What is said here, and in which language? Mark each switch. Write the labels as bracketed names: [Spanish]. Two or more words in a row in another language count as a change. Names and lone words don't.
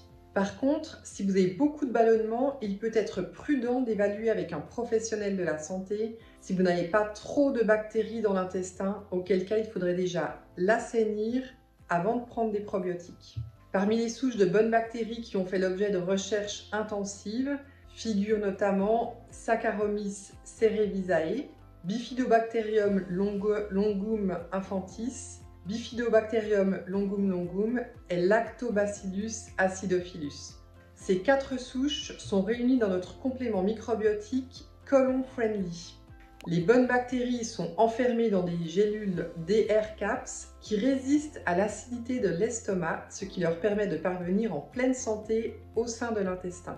[French] Par contre, si vous avez beaucoup de ballonnements, il peut être prudent d'évaluer avec un professionnel de la santé si vous n'avez pas trop de bactéries dans l'intestin, auquel cas il faudrait déjà l'assainir avant de prendre des probiotiques. Parmi les souches de bonnes bactéries qui ont fait l'objet de recherches intensives, figurent notamment Saccharomyces cerevisiae, Bifidobacterium longum infantis, Bifidobacterium longum longum et Lactobacillus acidophilus. Ces 4 souches sont réunies dans notre complément microbiotique Colon Friendly. Les bonnes bactéries sont enfermées dans des gélules DR Caps qui résistent à l'acidité de l'estomac, ce qui leur permet de parvenir en pleine santé au sein de l'intestin.